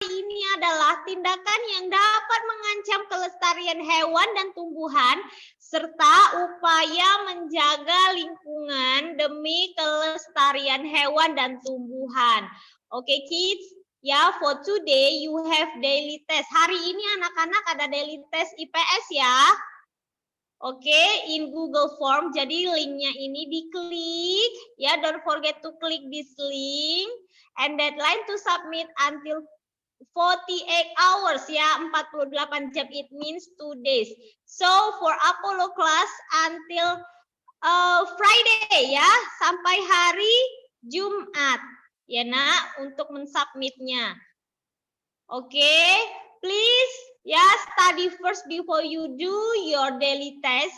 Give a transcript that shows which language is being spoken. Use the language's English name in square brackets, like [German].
[Indonesian] ini adalah tindakan yang dapat mengancam kelestarian hewan dan tumbuhan serta upaya menjaga lingkungan demi kelestarian hewan dan tumbuhan. [English] Oke, kids. Ya, for today you have daily test. [Indonesian] Hari ini anak-anak ada daily test IPS ya. Oke, [English] in Google Form. [Indonesian] Jadi linknya ini diklik. [English] Ya, don't forget to click this link. And deadline to submit until 48 hours ya, [Indonesian] 48 jam, [English] it means 2 days. So for Apollo class until Friday [Indonesian] ya, sampai hari Jumat ya nak untuk mensubmitnya. [English] Oke, please ya study first before you do your daily test.